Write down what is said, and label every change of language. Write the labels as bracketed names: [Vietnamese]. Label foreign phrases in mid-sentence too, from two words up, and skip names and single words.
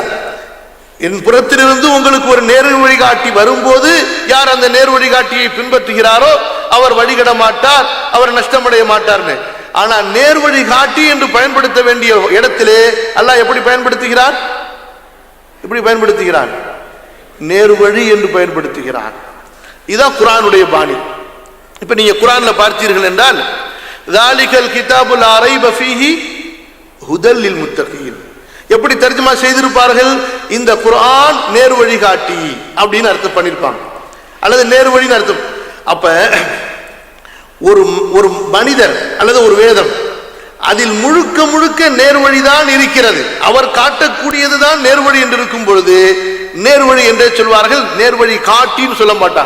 [Tamil] என் புறத்திலிருந்து உங்களுக்கு ஒரு நேர்வழி காட்டி வரும்போது யார் அந்த நேர்வழி காட்டியை பின்பற்றுகிறாரோ அவர் வழிகட மாட்டார், அவர் நஷ்டமடைய மாட்டார்னு. ஆனா நேர்வழி காட்டி என்று பயன்படுத்த வேண்டிய இடத்திலே அல்லாஹ் எப்படி பயன்படுத்துகிறான்? எப்படி பயன்படுத்துகிறான்? நேர்வழி என்று பயன்படுத்துகிறான். இதுதான் குர்ஆனுடைய பாணி. இப்ப நீங்க குர்ஆன்ல பார்த்தீர்கள் என்றால் [Arabic] ذَلِكَ الْكِتَابُ لَا رَيْبَ فِيهِ هُدًى لِلْمُتَّقِينَ [Tamil] எப்படி தர்ஜுமா செய்திருப்பார்கள்? இந்த குர்ஆன் நேர்வழி காட்டி அப்படின்னு அர்த்தம் பண்ணிருப்பாங்க, அல்லது நேர்வழின்னு அர்த்தம். அப்ப ஒரு மனிதர் அல்லது ஒரு வேதம் அதில் முழுக்க முழுக்க நேர்வழிதான் இருக்கிறது, அவர் காட்டக்கூடியதுதான் நேர்வழி என்று இருக்கும் பொழுது நேர்வழி என்றே சொல்வார்கள், நேர்வழி காட்டின்னு சொல்ல மாட்டாங்க.